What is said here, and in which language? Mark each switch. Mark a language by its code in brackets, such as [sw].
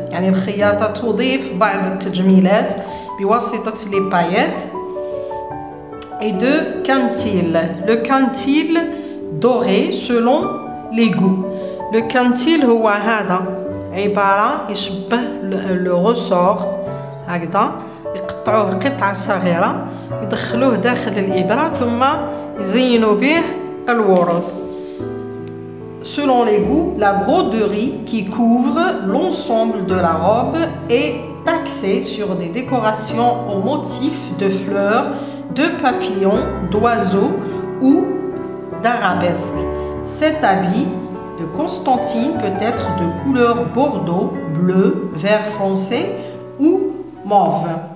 [ar] يعني الخياطة تضيف بعض التجميلات بواسطة [fr] les paillettes et de quintil. Le quintil doré selon les goûts. [ar] Le quintil هو هذا عبارة يشبه [fr] le ressort [ar] هكذا يقطعوه قطعة صغيرة يدخلوه داخل الإبرة ثم يزينوا به الورود. [fr] Selon les goûts, la broderie qui couvre l'ensemble de la robe est axée sur des décorations aux motifs de fleurs, de papillons, d'oiseaux ou d'arabesques. Cet habit de Constantine peut être de couleur bordeaux, bleu, vert foncé ou mauve.